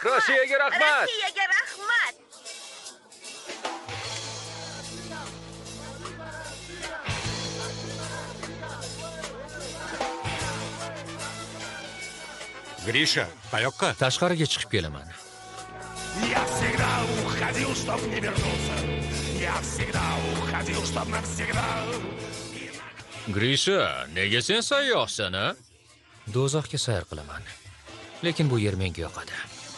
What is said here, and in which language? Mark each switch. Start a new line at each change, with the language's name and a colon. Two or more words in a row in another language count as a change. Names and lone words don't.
Uzbek: Rossiyaga rahmat. Rossiyaga rahmat. Grisha, qayoqqa? Tashqariga chiqib kelaman.
Russian: Я всегда уходил, чтоб не вернулся. я всегда уходил, чтоб навсегда.
Uzbek: Grisha, nega sen sayyohsan, a? Do'zaxga sayr qilaman. Lekin bu yer menga yoqadi.